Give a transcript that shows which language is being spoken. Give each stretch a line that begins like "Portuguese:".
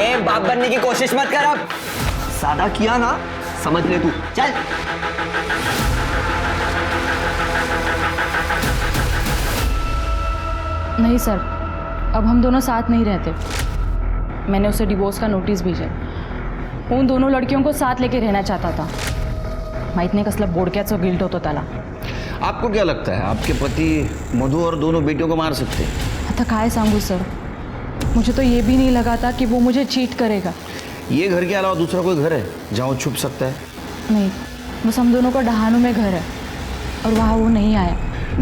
Hindi: ए, बाप बनने की कोशिश मत कर। अब सादा किया ना, समझ ले तू। चल। नहीं सर, अब हम दोनों साथ नहीं रहते। मैंने उसे डिवोर्स का नोटिस भेजा। उन दोनों लड़कियों को साथ लेके रहना चाहता था।
Marathi: माहित नाही कसला बोडक्याचं गिल्ट होतं त्याला।
Hindi: आपको क्या लगता है आपके पति मधु और दोनों बेटियों को मार सकते हैं?
Marathi: आता काय सांगू सर,
Hindi: मुझे तो ये भी नहीं लगा था कि वो मुझे चीट करेगा। ये घर के अलावा दूसरा कोई घर है जहाँ वो छुप सकता है? नहीं, बस हम दोनों का डहानू में घर है और वहाँ वो नहीं आया।